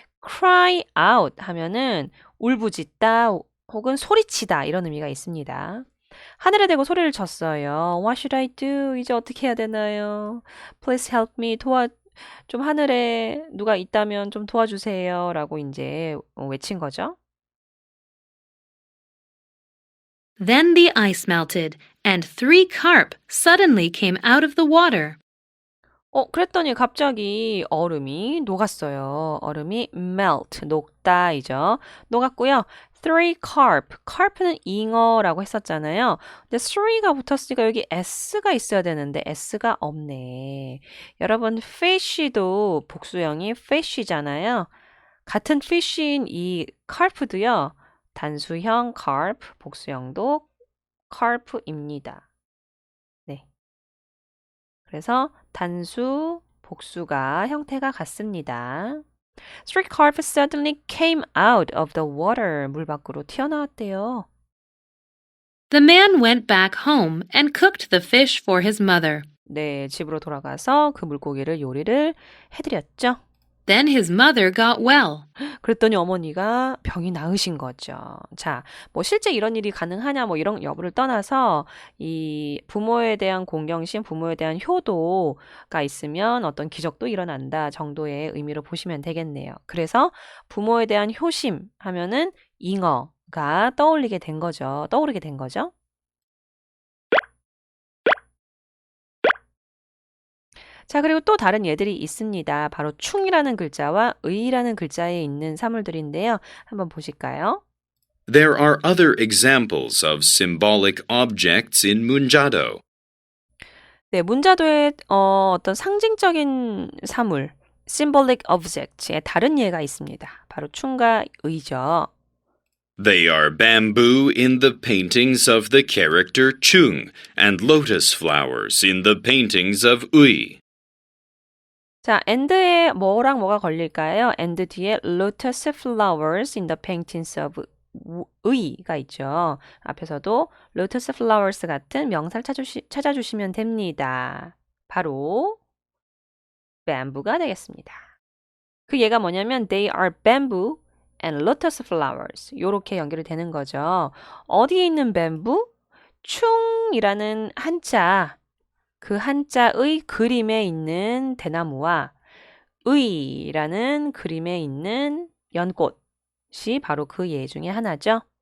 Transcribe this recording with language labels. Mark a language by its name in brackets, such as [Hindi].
[Korean] cry out 하면은 울부짖다 혹은 소리치다 이런 의미가 있습니다. 하늘에 대고 소리를 쳤어요. [English] What should I do? [Korean] 이제 어떻게 해야 되나요? [English] Please help me. [Korean] 좀 하늘에 누가 있다면 좀 도와주세요. 라고 이제 외친 거죠. [English] Then the ice melted, and 3 carp suddenly came out of the water. [Korean] 그랬더니 갑자기 얼음이 녹았어요. 얼음이 melt, 녹다이죠. 녹았고요. Three carp, carp는 잉어라고 했었잖아요. 근데 three가 붙었으니까 여기 s가 있어야 되는데 s가 없네. 여러분, fish도 복수형이 fish잖아요. 같은 fish인 이 carp도요. 단수형 carp, 복수형도 carp입니다. 네. 그래서 단수, 복수가 형태가 같습니다. [English] Three carp suddenly came out of the water. [Korean] 물 밖으로 튀어나왔대요. [English] The man went back home and cooked the fish for his mother. [Korean] 네, 집으로 돌아가서 그 물고기를 요리를 해드렸죠. [English] Then his mother got well. [Korean] 그랬더니 어머니가 병이 나으신 거죠. 자, 뭐 실제 이런 일이 가능하냐 뭐 이런 여부를 떠나서 이 부모에 대한 공경심, 부모에 대한 효도가 있으면 어떤 기적도 일어난다 정도의 의미로 보시면 되겠네요. 그래서 부모에 대한 효심 하면은 잉어가 떠오르게 된 거죠. 자, 그리고 또 다른 예들이 있습니다. 바로 충이라는 글자와 의라는 글자에 있는 사물들인데요. 한번 보실까요? [English] There are other examples of symbolic objects in Munjado. [Korean] 네, 문자도의 어떤 상징적인 사물, symbolic object의 다른 예가 있습니다. 바로 충과 의죠. [English] They are bamboo in the paintings of the character Chung and lotus flowers in the paintings of Ui. [Korean] 자, and에 뭐랑 뭐가 걸릴까요? [English] and [Korean] 뒤에 [English] lotus flowers in the paintings of [Korean] 의가 있죠. 앞에서도 lotus flowers 같은 명사를 찾아주시면 됩니다. 바로 bamboo가 되겠습니다. 그 예가 뭐냐면 [English] they are bamboo and lotus flowers [Korean] 요렇게 연결이 되는 거죠. 어디에 있는 bamboo? 충이라는 한자 그 한자의 그림에 있는 대나무와 의라는 그림에 있는 연꽃이 바로 그 예 중에 하나죠.